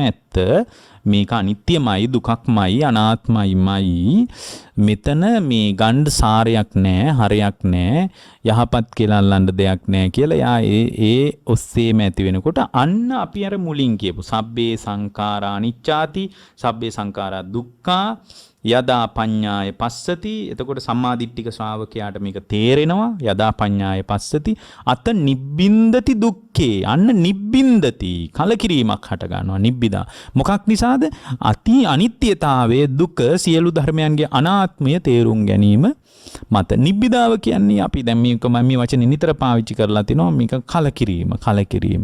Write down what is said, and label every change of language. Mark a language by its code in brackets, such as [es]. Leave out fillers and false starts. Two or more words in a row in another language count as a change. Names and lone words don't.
[si] ඇත්ත මේක අනිත්‍යමයි, දුකක්මයි, අනාත්මයිමයි. මෙතන මේ ගණ්ඩ සාරයක් නැහැ, හරයක් නැහැ, යහපත් කියලා අල්ලන්න දෙයක් නැහැ කියලා යා ඒ ඔස්සේම ඇති වෙනකොට අන්න අපි අර මුලින් කියපු [pi] සබ්බේ සංඛාරා අනිච්චාති, සබ්බේ සංඛාරා දුක්ඛා, යදා පඤ්ඤාය පස්සති. [si] එතකොට සම්මාදිට්ඨික ශ්‍රාවකයාට මේක තේරෙනවා. [pi] යදා පඤ්ඤාය පස්සති අත නිබ්බින්දති දුක්ඛේ. [si] අන්න නිබ්බින්දති කලකිරීමක් හට ගන්නවා. නිබ්බිදා මොකක් නිසාද? අති අනිත්‍යතාවයේ දුක, සියලු ධර්මයන්ගේ අනාත්මය තේරුම් ගැනීම මත. නිබ්බිදාව කියන්නේ අපි දැන් මේක මම මේ වචනේ නිතර පාවිච්චි කරලා තිනවා. මේක කලකිරීම.